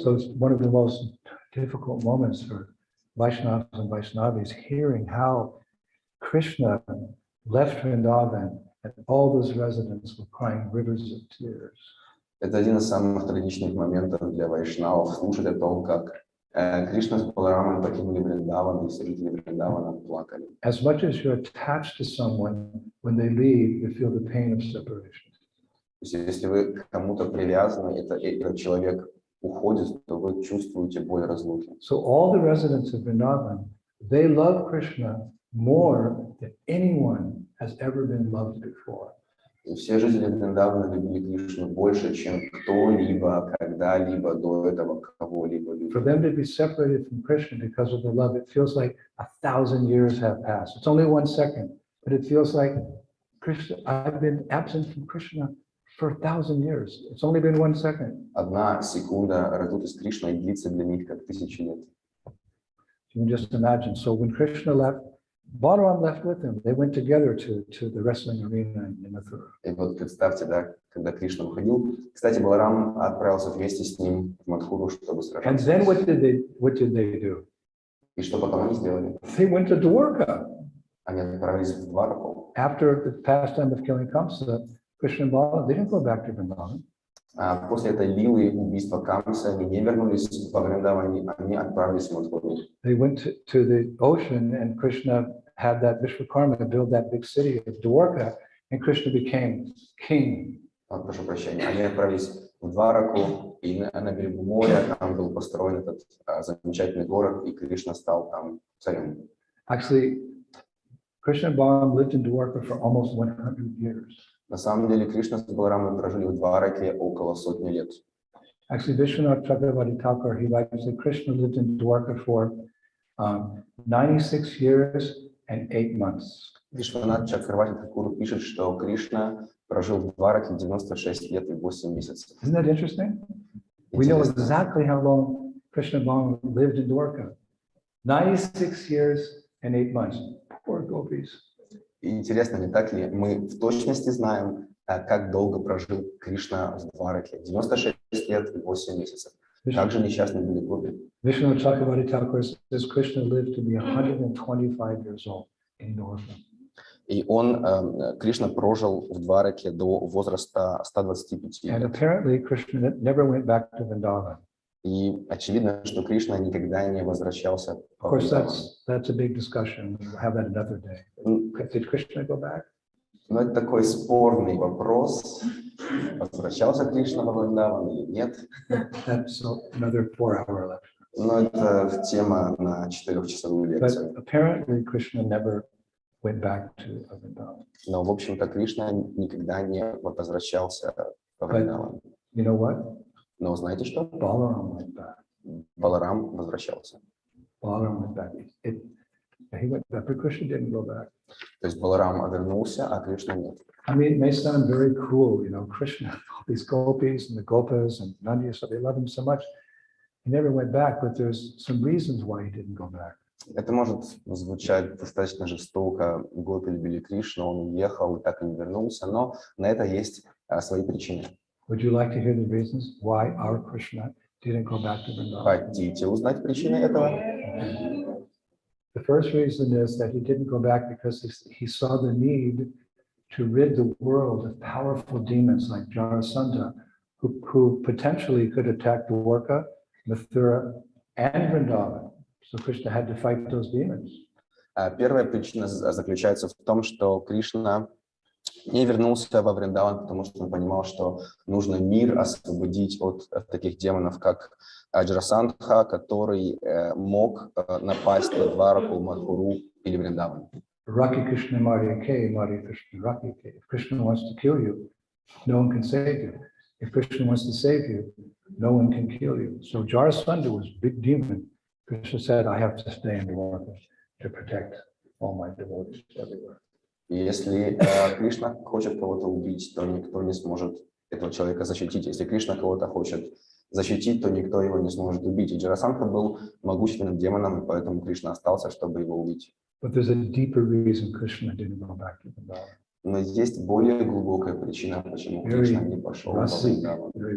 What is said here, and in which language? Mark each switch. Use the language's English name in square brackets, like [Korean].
[English] So it's one of the most difficult moments for Vaishnavas and Vaishnavis, hearing how Krishna left Vrindavan and all those residents were crying rivers of tears. [Russian] Это один из самых трагичных моментов для вайшнавов, слушать о том, как Кришна с Баларамом покинули Вриндаван, и все жители Вриндавана плакали. [English] As much as you're attached to someone, when they leave, you feel the pain of separation. [Russian] То есть, если вы к кому-то привязаны, этот человек уходит, то вы чувствуете боль разлуки. [English] So all the residents of Vrindavan, they love Krishna more than anyone has ever been loved before. [Russian] И все жители Вриндавана любили Кришну больше, чем кто-либо, когда-либо до этого кого-либо любил. [English] For them to be separated from Krishna because of the love, it feels like 1,000 years have passed. It's only 1 second, but it feels like Krishna, I've been absent from Krishna for 1,000 years. It's only been 1 second. [Russian] Одна секунда разлуки с Кришной длится для них как 1000 лет. [English] You can just imagine. So when Krishna left, Balaram left with him. They went together to the wrestling arena in Mathura. [Russian] И вот представьте, да, когда Кришна уходил. Кстати, Баларам отправился вместе с ним в Мадхуру, чтобы [English] And [Russian] сражаться. [English] then what did they do? [Russian] И что потом они сделали? [English] They went to Dwarka. [Russian] Они отправились в Двараку. [English] After the pastime of killing Kamsa, Krishna and Balaram, they didn't go back to Vrindavan. [Russian] А после этой лилы убийства Камсы они не вернулись во Вриндаван, они отправились в Мадхуру. [English] They went to the ocean, and Krishna had that Vishwakarma build that big city of Dwarka, and Krishna became king. [Russian] Прошу прощения. Они отправились в Двараку, и на берегу моря там был построен этот замечательный город, и Кришна стал там царем. [English] Actually, Krishna and Balaram lived in Dwarka for almost 100 years. [Russian] На самом деле Кришна с Баларамом прожили в Двараке около 100 лет. [English] Actually, Vishwanath Chakravarti Thakur, he writes that Krishna lived in Dwarka for 96 years and 8 months. [Russian] Вишванат Чакраварти Тхакур пишет, что Кришна прожил в Двараке 96 лет и 8 месяцев. [English] Isn't that interesting? We know exactly how long Krishna and Balaram lived in Dwarka. 96 years and 8 months. Poor gopis. [Russian] И интересно, не так ли, мы в точности знаем, как долго прожил Кришна в Двараке. 96 лет и 8 месяцев. Как же несчастны были гопи. [English] Vishwanath Chakravarti Thakur says Krishna lived to be 125 years old in Dwarka. [Russian] И он, Кришна, прожил в Двараке до возраста 125 [English] And [Russian] лет. [English] apparently Krishna never went back to Vrindavan. [Russian] И очевидно, что Кришна никогда не возвращался [English] Of [Russian] по [English] course, [Russian] Вриндавану. [English] that's a big discussion. We'll have that another day. Did Krishna go back? [Russian] Но это такой спорный вопрос. Возвращался Кришна во Вриндаван или нет? [English] That's another 4-hour lecture. [Russian] Но это тема на 4-часовую [English] But [Russian] лекцию. [English] apparently Krishna never went back to Vrindavan. [Russian] Но, в общем-то, Кришна никогда не возвращался во Вриндаван. [English] You know what? [Russian] Но знаете что? [English] Balaram went back. Баларам возвращался. Balaram went back. He went back, but Krishna didn't go back. [Russian] То есть Баларам вернулся, а Кришна нет. [English] I mean, it may sound very cruel, you know, Krishna, all these gopis and the gopas and Nandi, so they love him so much. He never went back, but there's some reasons why he didn't go back. [Russian] Это может звучать достаточно жестоко. Гопи любили Кришну, он уехал и так и не вернулся, но на это есть свои причины. [English] Would you like to hear the reasons why our Krishna didn't go back to Vrindavan? [Russian] Хотите узнать причины этого? [English] The first reason is that he didn't go back because he saw the need to rid the world of powerful demons like Jarasandha, who potentially could attack Dwarka, Mathura, and Vrindavan. So Krishna had to fight those demons. [Russian] Первая причина заключается в том, что Кришна не вернулся во Вриндаван, потому что он понимал, что нужно мир освободить от таких демонов, как Джарасандха, который мог напасть на Двараку, Мадхуру или Вриндаван. [Hindi] Raki Krishna Mari Ke, Mari Krishna Raki Ke. [English] If Krishna wants to kill you, no one can save you. If Krishna wants to save you, no one can kill you. So Jarasandha was a big demon. Krishna said, I have to stay in Dwarka to protect all my devotees everywhere. [Russian] Если Кришна хочет кого-то убить, то никто не сможет этого человека защитить. Если Кришна кого-то хочет защитить, то никто его не сможет убить. И Джарасандха был могущественным демоном, и поэтому Кришна остался, чтобы его убить. [English] But there's a deeper reason Krishna didn't go back to Vrindavan. [Russian] Но есть более глубокая причина, почему Кришна не пошел в Вриндаван.